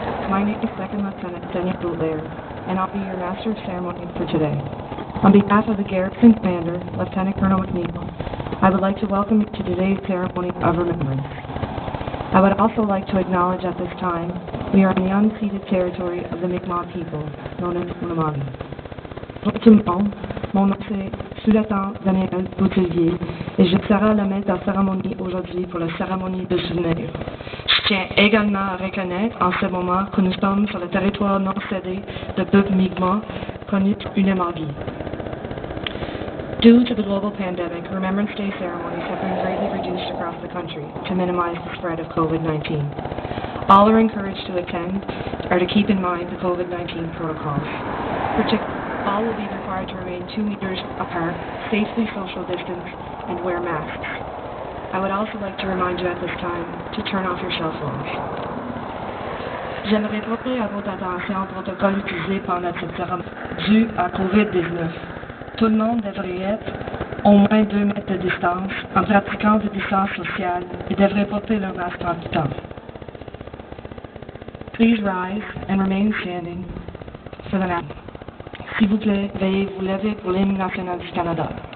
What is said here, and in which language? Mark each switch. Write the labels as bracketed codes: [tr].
[en] My name is Second Lieutenant Daniel Boutlair, and I'll be your Master of Ceremony for today. On behalf of the Garrison Commander, Lieutenant Colonel McNeil, I would like to welcome you to today's ceremony of remembrance. I would also like to acknowledge at this time we are in the unceded territory of the Mi'kmaq people, known as Unamangi. [fr] Bonjour tout le monde, mon nom c'est Sous-Lieutenant Daniel Boutelier et je serai le maître de la cérémonie aujourd'hui pour la cérémonie de souvenir. Je tiens également à reconnaître en ce moment que nous sommes sur le territoire non cédé de peuple Mi'kmaq, connu Unamangi. [en] Due to the global pandemic, Remembrance Day ceremonies have been greatly reduced across the country to minimize the spread of COVID-19. All are encouraged to attend or to keep in mind the COVID-19 protocols. All will be required to remain 2 meters apart, safely social distance, and wear masks. I would also like to remind you at this time to turn off your cell phones. [fr] J'aimerais porter à votre attention au protocole utilisé pendant cette cérémonie dû à COVID-19. Tout le monde devrait être au moins 2 mètres de distance en pratiquant des distances sociales et devrait porter leur masque en tout temps. [en] Please rise and remain standing for the national. [fr] S'il vous plaît, veuillez vous lever pour l'hymne national du Canada.